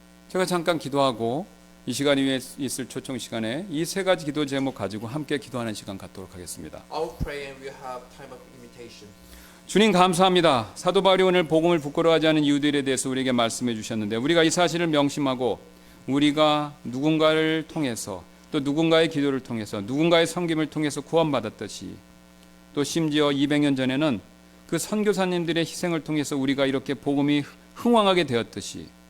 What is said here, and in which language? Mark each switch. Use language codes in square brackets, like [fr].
[ko] 제가 잠깐 기도하고 이 시간 위에 있을 초청 시간에 이 세 가지 기도 제목 가지고 함께 기도하는 시간 갖도록 하겠습니다. [en] I will pray and we'll have time of invitation. [ko] 주님 감사합니다. 사도 바울이 오늘 복음을 부끄러워하지 않은 이유들에 대해서 우리에게 말씀해 주셨는데 우리가 이 사실을 명심하고 우리가 누군가를 통해서 또 누군가의 기도를 통해서 누군가의 섬김을 통해서 구원받았듯이 또 심지어 200년 전에는 그 선교사님들의 희생을 통해서 우리가 이렇게 복음이 흥왕하게 되었듯이